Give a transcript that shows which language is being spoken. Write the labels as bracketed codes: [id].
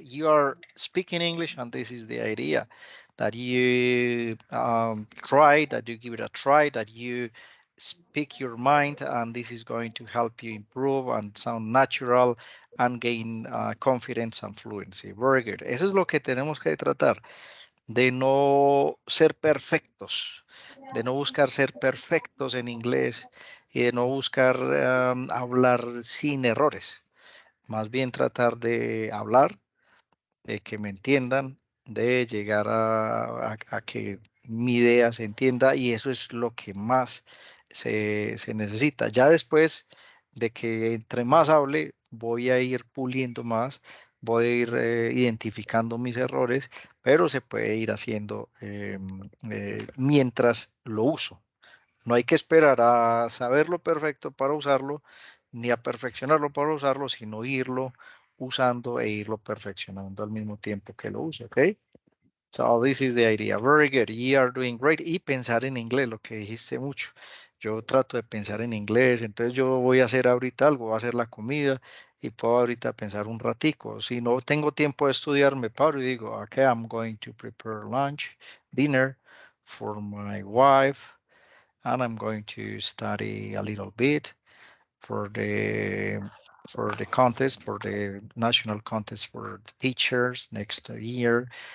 [en] You are speaking English, and this is the idea, that you try, that you give it a try, that you speak your mind, and this is going to help you improve and sound natural and gain confidence and fluency. Very good. [es] Eso es lo que tenemos que tratar, de no ser perfectos, de no buscar ser perfectos en inglés y de no buscar hablar sin errores. Más bien tratar de hablar, de que me entiendan, de llegar a que mi idea se entienda, y eso es lo que más se necesita. Ya después de que entre más hable, voy a ir puliendo más, voy a ir identificando mis errores, pero se puede ir haciendo mientras lo uso. No hay que esperar a saberlo perfecto para usarlo, ni a perfeccionarlo para usarlo, sino irlo usando e irlo perfeccionando al mismo tiempo que lo use, ¿ok? [en] So this is the idea. Very good. You are doing great. [es] Y pensar en inglés, lo que dijiste mucho. Yo trato de pensar en inglés, entonces yo voy a hacer ahorita algo, voy a hacer la comida y puedo ahorita pensar un ratico. Si no tengo tiempo de estudiar, me paro y digo, [en] okay, I'm going to prepare lunch, dinner for my wife, and I'm going to study a little bit for the contest, for the national contest for the teachers next year.